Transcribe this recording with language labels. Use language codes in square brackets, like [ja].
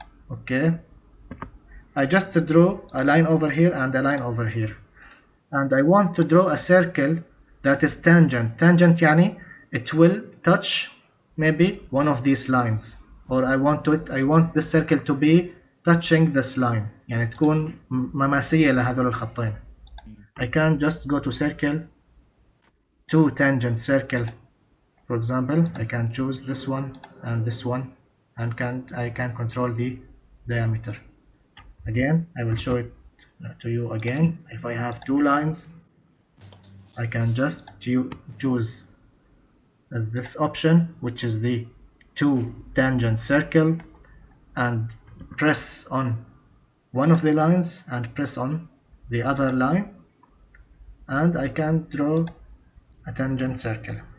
[en] Okay. I just drew a line over here and a line over here. And I want to draw a circle that is tangent. Tangent يعني it will touch maybe one of these lines. Or I want this circle to be touching this line. [ar] يعني تكون مماسية لهذول الخطين. [en] I can just go to circle, to tangent circle. For example, I can choose this one and this one, and I can control the diameter. Again, I will show it to you again. If I have 2 lines, I can just choose this option, which is the 2 tangent circle, and press on one of the lines and press on the other line, and I can draw a tangent circle.